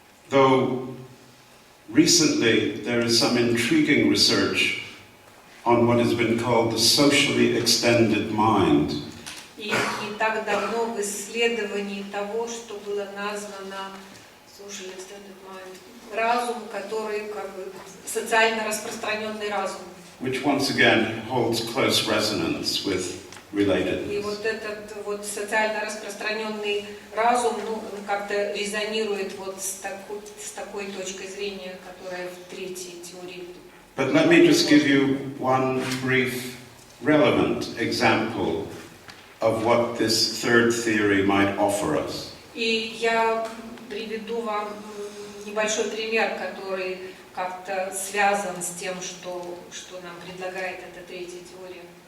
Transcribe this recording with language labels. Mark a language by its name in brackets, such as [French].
[English] Though recently there is some intriguing research on what has been called the socially extended mind. [Russian] И не так давно в исследовании того, что было названо [English] social extended mind, [Russian] разум, который как бы социально распространенный разум. [English] Which once again holds close resonance with [Russian] И [English] relatedness. [Russian] вот этот вот социально распространенный разум, ну, как-то резонирует вот с такой точкой зрения, которая в третьей теории. [English] But let me just give you one brief, relevant example of what this third theory might offer us. [Russian] И я приведу вам небольшой пример, который как-то связан с тем, что нам предлагает эта третья теория.